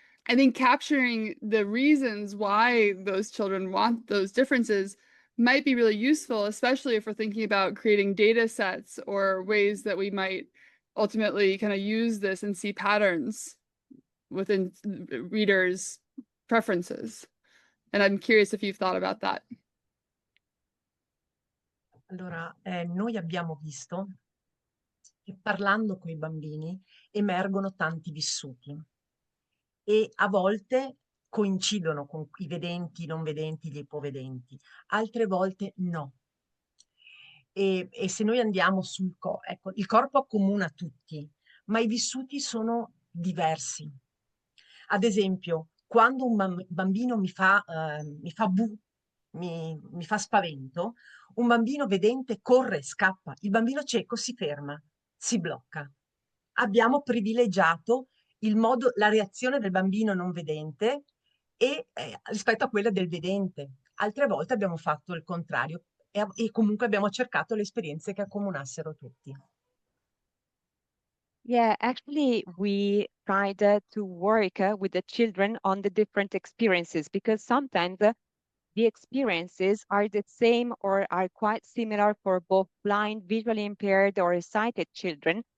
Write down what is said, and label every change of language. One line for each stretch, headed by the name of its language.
English: I think capturing the reasons why those children want those differences might be really useful, especially if we're thinking about creating data sets or ways that we might ultimately kind of use this and see patterns within readers' preferences. And I'm curious if you've thought about that.
Italian: Allora, noi abbiamo visto che parlando con i bambini emergono tanti vissuti e a volte coincidono con i vedenti, i non vedenti, gli ipovedenti, altre volte no. E se noi andiamo sul corpo, ecco, il corpo accomuna tutti, ma i vissuti sono diversi. Ad esempio, quando un bambino mi fa bu, mi fa spavento, un bambino vedente corre, scappa, il bambino cieco si ferma, si blocca. Abbiamo privilegiato la reazione del bambino non vedente rispetto a quella del vedente. altre volte abbiamo fatto il contrario e comunque abbiamo cercato le esperienze che accomunassero tutti.
English: Yeah, actually, we tried to work with the children on the different experiences because sometimes the experiences are the same or are quite similar for both blind, visually impaired, or sighted children.